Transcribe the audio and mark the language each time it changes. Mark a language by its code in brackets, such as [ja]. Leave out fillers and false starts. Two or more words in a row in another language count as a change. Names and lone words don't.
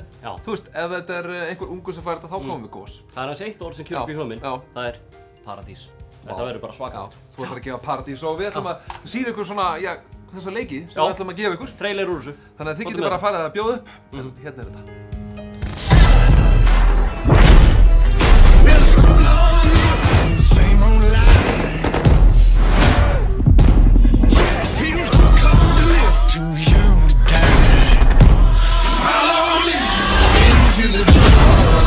[is] Já. Þú veist, ef þetta er einhver ungur sem fær þetta þá komum við gós. Það er hans eitt orð sem kemur upp í huga minn. Það er paradís. Þetta verður bara svakalt. Þú ætlar að gefa paradís og við ætlum að sýna ykkur svona, þessa leiki sem við ætlum að gefa ykkur. Trailer úr þessu. Þannig að þið getið bara að fara að bjóða upp. En hérna er þetta. [en] Same old lies. I feel too cold to live, too young to die. Follow me into the jungle.